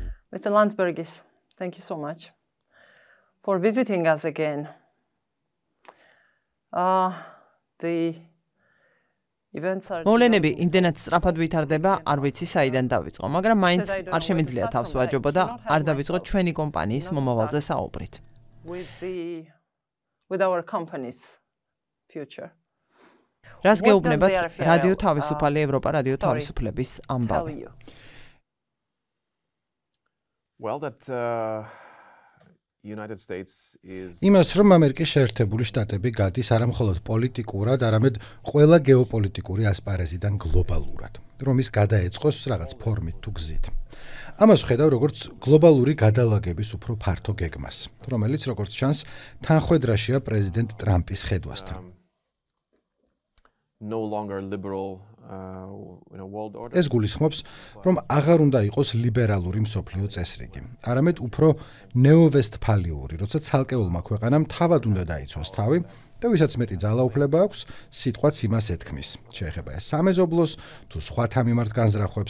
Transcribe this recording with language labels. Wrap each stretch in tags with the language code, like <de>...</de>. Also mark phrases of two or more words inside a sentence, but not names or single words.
<en>Mr. Landsbergis, thank you so much for visiting us again. The events are...</en> <ka>მოვლენები იმდენად სწრაფად ვითარდება, არ ვიცი საიდან დავიწყო, მაგრამ მაინც არ შემიძლია თავს ვაჯობო და არ დავიწყო ჩვენი კომპანიის მომავალზე საუბრით.</ka> <en>With our company's future.</en> <ka>რას გეუბნებათ რადიო თავისუფალი ევროპა რადიო თავისუფლების ამბავი?</ka> <en>Well, that United States is</en> <ka>იმას რომ ამერიკის შეერთებული შტატები გადის არა მხოლოდ პოლიტიკურად, არამედ ყველა გეოპოლიტიკური ასპარეზიდან გლობალურად, რომ ის გადაეწყოს რაღაც ფორმით თუ გზით. ამას ხედავ როგორც გლობალური გადალაგების უფრო ფართო გეგმას, რომელიც როგორც ჩანს თანხვედრაშია პრეზიდენტ ტრამპის ხედვასთან.</ka> <en>no longer liberal world order.</en> <ka>ეს გულისხმობს, რომ აღარ უნდა იყოს ლიბერალური მსოფლიო წესრიგი, არამედ უფრო ნეოვესტფალიური, როცა ცალკეულმა ქვეყანამ თავად უნდა დაიცვას თავი და ვისაც მეტი ძალაუფლება აქვს, სიტყვაც იმას ეთქმის. შეეხება ეს სამეზობლოს თუ სხვათა მიმართ განზრახვებს.</ka>